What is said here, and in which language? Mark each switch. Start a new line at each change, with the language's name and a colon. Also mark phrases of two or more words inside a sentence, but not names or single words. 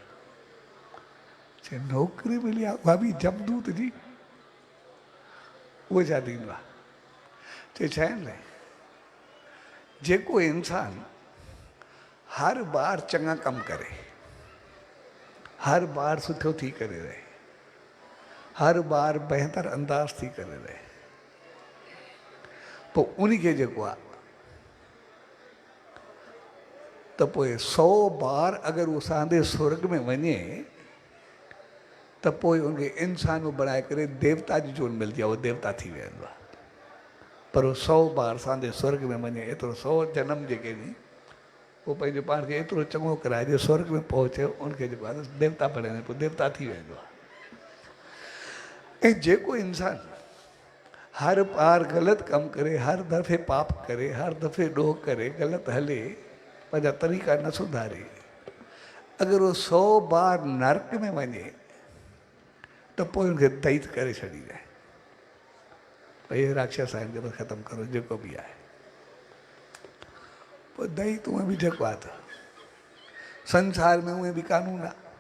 Sindhi: चए नौकिरी मिली आहे उहा बि जमदूत जी उहो छा थींदो आहे चए छा आहिनि लाइ जेको इंसान हर बार चङा कम करे हर बार सुठो थी करे रहे हर बार बहितर अंदाज़ थी करे रहे पोइ उनखे जेको आहे त पोइ 100 बार अगरि उहो सांदे स्वर्ग में वञे त पोइ उनखे इंसान बणाए करे देवता जी जोन मिलंदी आहे उहो देवता थी वेंदो आहे पर 100 बार सांदे स्वर्ग में वञे एतिरो 100 जनम जेके नी पोइ पंहिंजे पाण खे एतिरो चङो कराए जे स्वर्ग में पहुचे उनखे जेको आहे देवता बणाए पोइ देवता थी वेंदो आहे ऐं जेको इंसान हर बार ग़लति कमु करे हर दफ़े पाप करे हर दफ़े ॾोह करे ग़लति हले पंहिंजा तरीक़ा न सुधारे अगरि उहो 100 बार नर्क में वञे त पोइ हुनखे दैत करे छॾींदा भई हे राक्षस आहिनि जेको ख़तमु करो जेको बि आहे पोइ दैत उहे बि जेको आहे त संसार में उहे बि कानून आहे